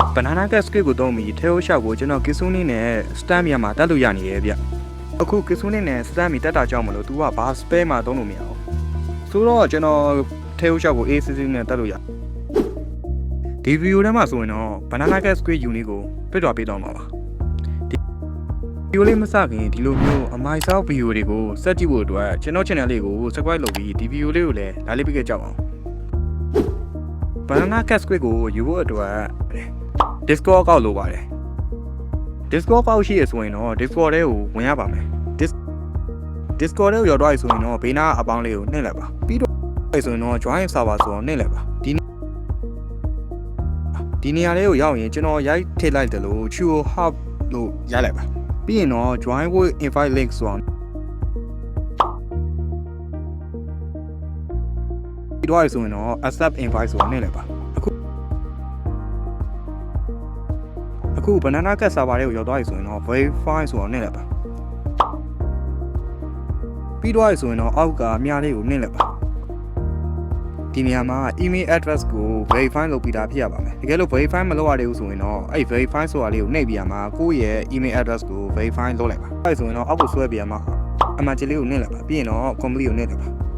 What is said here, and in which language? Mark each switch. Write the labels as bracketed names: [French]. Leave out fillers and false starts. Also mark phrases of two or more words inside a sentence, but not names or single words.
[English] banana cat script [Burmese] ကိုသုံးပြီးထဲဟိုရှောက်ကိုကျွန်တော် Kitsune နဲ့ stamp မြမှာတက်လို့ရနေရဲ့ဗျအခု Kitsune နဲ့ stamp မြတက်တာကြောင့်မလို့ तू ကဘာ spell မှာသုံးလို့မရအောင်ဆိုတော့ကျွန်တော်ထဲဟိုရှောက်ကို ACC နဲ့တက်လို့ရဒီ video ထဲမှာဆိုရင်တော့ [English] banana cat script unit [Burmese] ကိုပြတော့ပေးတော့မှာပါဒီ video လေးမစခင်ဒီလိုမျိုးအမိုင်ဆောက် video တွေကိုစက်ကြည့်ဖို့အတွက်ကျွန်တော် channel လေးကို subscribe လုပ်ပြီးဒီ video လေးကိုလည်း like လေးပေးခဲ့ကြအောင် [English] banana cat script [Burmese] ကိုယူဖို့အတွက် Discord ကောက်လိုပါတယ် Discord ကောက်ရှိရဆိုရင်တော့ Discord ထဲကိုဝင်ရပါမယ် Discord ထဲကိုရောက်တော့ဆိုရင်တော့ဘေးနားအပေါင်းလေးကိုနှိပ်လိုက်ပါပြီးတော့ဆိုရင်တော့ [English] join server [Burmese] ဆိုတော့နှိပ်လိုက်ပါ ဒီနေရာလေးကိုရောက်ရင်ကျွန်တော်ရိုက်ထည့်လိုက်တယ်လို့ Chuo Hub လို့ရိုက်လိုက်ပါပြီးရင်တော့ [English] join with invite link [Burmese] ဆိုတော့ ပြီးတော့ဆိုရင်တော့ [English] accept invite [Burmese] ဆိုတော့နှိပ်လိုက်ပါအခု [English] banana cat server [Burmese] တွေကိုရောက်သွားပြီဆိုရင်တော့ verify ဆိုတော့နှိပ်လိုက်ပါ ပြီးတော့ဆိုရင်တော့အောက်ကအများလေးကိုနှိပ်လိုက်ပါဒီနေရာမှာ [English] email address [Burmese] ကို verify လုပ်ပြီးသားဖြစ်ရပါမယ်တကယ်လို့ verify မလုပ်ရသေးဘူးဆိုရင်တော့အဲ့ verify ဆိုတာလေးကိုနှိပ်ပြီးရမှာကိုယ့်ရဲ့ [English] email address [Burmese] ကို verify လုပ်လိုက်ပါအဲ့ဆိုရင်တော့အောက်ကိုဆွဲပြီးရမှာအမှန်ကြီးလေးကိုနှိပ်လိုက်ပါပြီးရင်တော့ complete ကိုနှိပ်လိုက်ပါ